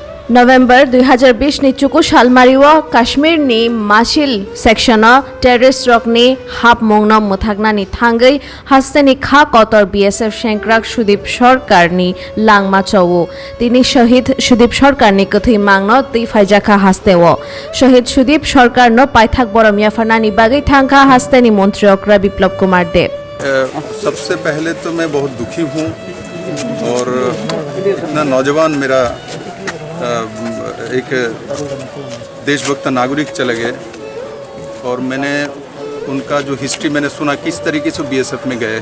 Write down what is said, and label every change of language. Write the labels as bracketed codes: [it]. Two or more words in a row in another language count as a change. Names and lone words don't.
[trp] November 2020 ni Chuku Shalmariwa Kashmir ni Mashil sectiona terrorist rock ni hap mongna muthagna ni thangai haste ni kha kotor BSF Shankrak Shudip Sarkar ni langma chawo tini shahid Shudip Sarkar ni kathai mangno ti faijaka hastewo shahid Shudip Sarkar no paithak boromia fanani bagai thangka haste ni मंत्री okra Biplab Kumar Dev। [hi] सबसे पहले तो मैं बहुत दुखी हूँ और इतना नौजवान मेरा एक देशभक्त नागरिक चले गए और मैंने उनका जो हिस्ट्री मैंने सुना किस तरीके से बीएसएफ में गए हैं।